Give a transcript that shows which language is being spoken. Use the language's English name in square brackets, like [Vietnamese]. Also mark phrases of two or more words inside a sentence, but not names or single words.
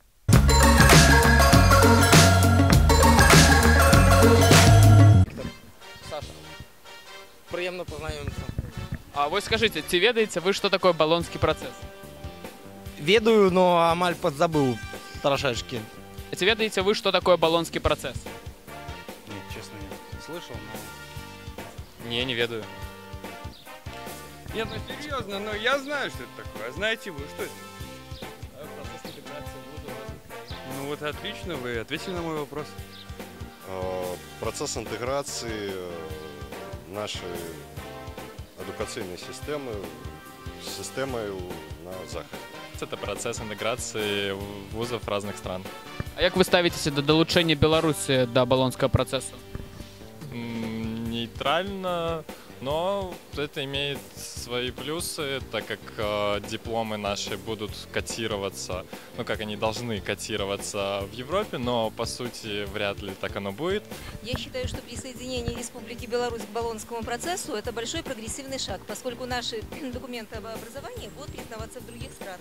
[Ukrainian] Саша, приємно познайомитися. [Belarusian] А вось скажыце, ці ведаеце вы, што такое балонскі працэс? Ведаю, но амаль подзабыл трошечки. А ці ведаеце вы, што такое балонскі працэс? [Russian] Нет, честно, не слышал, но... [Belarusian] Не ведаю. [Russian] Нет, ну серьезно, но я знаю, что это такое. А знаете вы, что это? [Belarusian] Процесс інтэграцыі вузаў розных краін. [Russian] Ну вот отлично, вы ответили на мой вопрос. Процесс интеграции нашей эдукационной системы на Заходе. Это процесс интеграции вузов разных стран. [Belarusian] А як вы ставіцеся да далучэння Беларусі да балонскага працэсу? [Russian] Нейтрально, но это имеет свои плюсы, так как дипломы наши будут котироваться, ну как они должны котироваться в Европе, но по сути вряд ли так оно будет. Я считаю, что присоединение Республики Беларусь к Болонскому процессу – это большой прогрессивный шаг, поскольку наши документы об образовании будут признаваться в других странах.